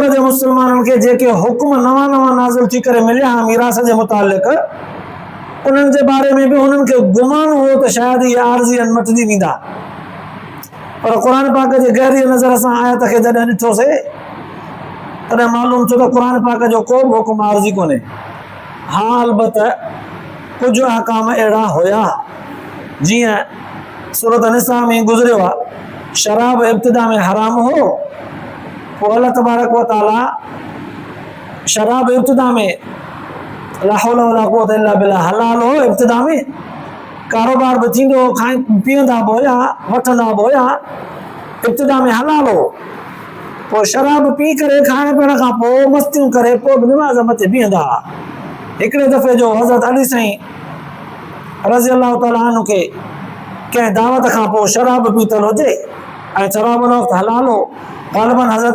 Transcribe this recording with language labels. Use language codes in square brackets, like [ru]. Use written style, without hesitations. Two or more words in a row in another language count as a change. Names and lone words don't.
[sd] जे मुस्लमाननि खे जेके हुकुम नवां नवां नाज़िल थी करे मिलिया मीरास जे मुतालिक़ उन्हनि जे बारे में बि हुननि खे गुमान हो त शायदि इहे आरज़ी मटिजी वेंदा पर क़ुर पाक जे गहरी नज़र सां आयत खे जॾहिं ॾिठोसीं तॾहिं मालूम थियो त क़ुर पाक जो को बि हुकुम आरज़ी कोन्हे हा अलबत कुझु अहकाम अहिड़ा हुया जीअं सूरत निसा में गुज़रियो आहे शराब इब्तिदा में हराम हो पोइ अल्लाह तबारक व ताला शराब इब्तिदा में [ar] لا حول ولا قوة إلا بالله [sd] हलाल हो इब्तिदा में कारोबार बि थींदो हो खाई पीअंदा बि हुया वठंदा बि हुया इब्तिदा में हलाल हो पोइ शराब पी करे खाइण पीअण खां पोइ मस्तियूं करे पोइ बि निमाज़ मथे बीहंदा हिकिड़े दफ़े जो हज़रत अली साईं [ar] رضي الله تعالى عنه [sd] खे कंहिं दावत खां पोइ शराब पीतल हुजे ऐं शराब उन वक़्तु हलाल हो ग़ालिबन हज़रत